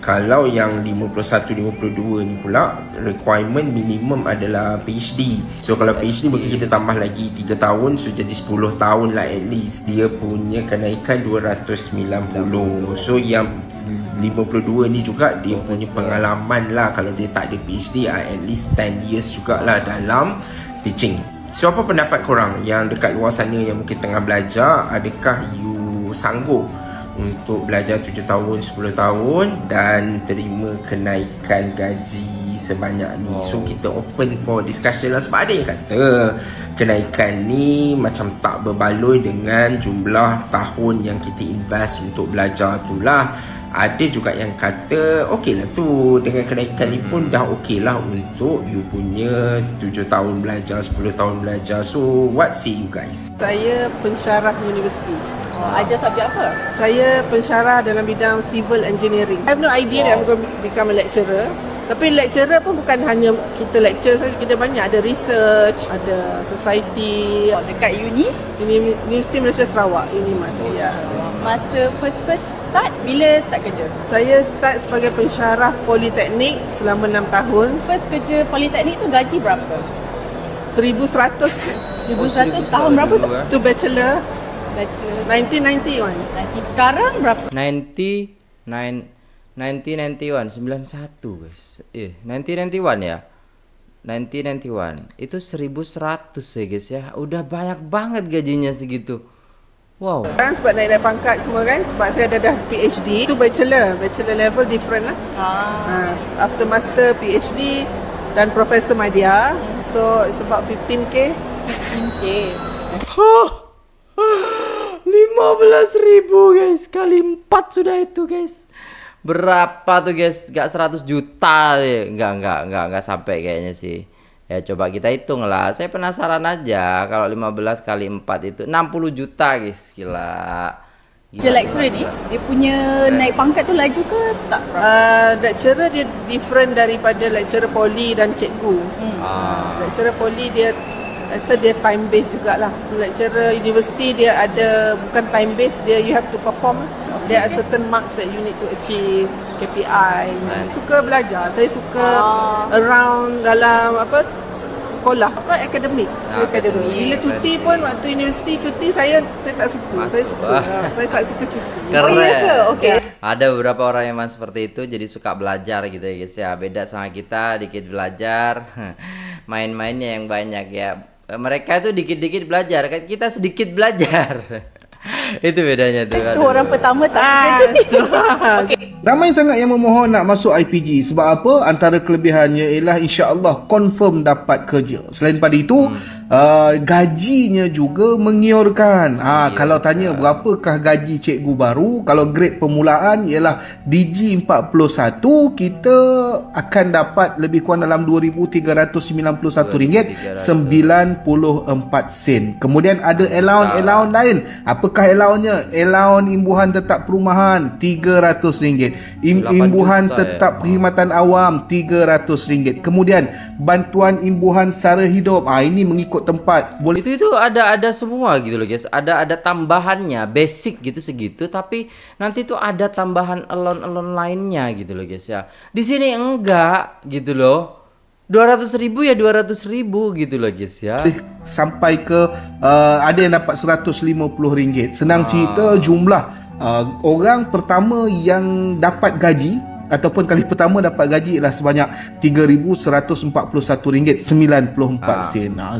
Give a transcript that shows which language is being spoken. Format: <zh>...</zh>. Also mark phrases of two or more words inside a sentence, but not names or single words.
<ms>Kalau yang 51, 52 ni pula, requirement minimum adalah PhD. So kalau PhD mungkin kita tambah lagi 3 tahun, so jadi 10 tahun lah</ms> <en>at least.</en> <ms>Dia punya kenaikan 290. So yang 52 ni juga dia punya pengalaman lah. Kalau dia tak ada PhD,</ms> <en>at least 10 years</en> <ms>jugalah dalam</ms> <en>teaching.</en> <ms>So apa pendapat korang yang dekat luar sana yang mungkin tengah belajar? Adakah you sanggup untuk belajar 7 tahun, 10 tahun dan terima kenaikan gaji sebanyak ni? So kita</ms> <en>open for discussion</en> <ms>lah. Sebab ada yang kata kenaikan ni macam tak berbaloi dengan jumlah tahun yang kita invest untuk belajar tu lah. Ada juga yang kata okey lah tu, dengan kenaikan ni pun dah okey lah untuk you punya 7 tahun belajar, 10 tahun belajar.</ms> <en>So what say you guys?</en> <ms>Saya pensyarah universiti. Ajar subjek apa? Saya pensyarah dalam bidang</ms> <en>civil engineering. I have no idea that I'm going to become a lecturer.</en> <ms>Tapi lecturer pun bukan hanya kita lecture saja, kita banyak ada research, ada society. Dekat uni? Universiti Malaysia Sarawak, UNIMAS. Ya. Masa</ms> <en>first start,</en> <ms>bila start kerja? Saya start sebagai pensyarah politeknik selama 6 tahun. First kerja politeknik tu gaji berapa? 1,100. 1,100 tahun berapa tu? Tu bachelor. Bachelor 1991. Sekarang berapa? 1991 guys. 1991 ya. 1991 itu 1.100 ya guys ya.</ms> <id>Udah banyak banget gajinya segitu. Wow.</id> <ms>Kan sebab naik pangkat semua kan, sebab saya dah PhD. Itu</ms> <en>bachelor level different</en> <ms>lah.</ms> <en>After master,</en> <ms>PhD dan Profesor Madya.</ms> <en>So it's about 15k. 15k.</en> <id>15.000 guys, kali 4 sudah itu guys. Berapa tuh guys? Gak 100 juta ya? Enggak sampai kayaknya sih. Ya coba kita hitung lah. Saya penasaran aja kalau 15 kali 4 itu 60 juta guys. Gila.</id> <ms>Lecturer ni, dia punya naik pangkat tu laju ke tak? Lecturer dia different daripada lecturer poli dan cikgu. Lecturer poli dia rasa dia</ms> <en>time based</en> <ms>jugalah. Lecturer university dia ada bukan</ms> <en>time based,</en> <ms>dia</ms> <en>you have to perform. There are certain marks that you need to achieve, KPI.</en> <ms>Suka belajar. Saya suka around dalam apa sekolah, apa akademik. Bila cuti pun waktu universiti cuti saya tak suka. Saya tak suka cuti.</ms> <id>Keren. Okay. Ada beberapa orang yang memang seperti itu, jadi suka belajar gitu ya guys ya. Beda sama kita, dikit belajar, main-mainnya yang banyak ya. Mereka itu dikit-dikit belajar, kan kita sedikit belajar. Itu bedanya tuh.</id> <ms>Itu orang pertama tak suka cuti. Ramai sangat yang memohon nak masuk IPG. Sebab apa? Antara kelebihannya ialah</ms> <ar>إن شاء الله</ar> <ms>confirm dapat kerja. Selain pada itu, gajinya juga menggiurkan. Kalau tanya berapakah gaji cikgu baru, kalau grade permulaan ialah DG 41, kita akan dapat lebih kurang dalam RM2,391.94. Kemudian ada allowance lain. Apakah allowance-nya? Allowance imbuhan tetap perumahan RM300. Imbuhan tetap perkhidmatan awam RM300. Kemudian bantuan imbuhan sara hidup. Ini mengikut tempat. Boleh</ms> <id>itu ada semua gitu loh guys. Ada tambahannya, basic gitu segitu, tapi nanti tuh ada tambahan elon lainnya gitu loh guys ya. Di sini enggak gitu loh. 200.000 ya 200.000 gitu loh guys ya.</id> <ms>Sampai ke ada yang dapat RM150. Senang cerita jumlah orang pertama yang dapat gaji ataupun kali pertama dapat gaji ialah sebanyak RM3,141.94.</ms>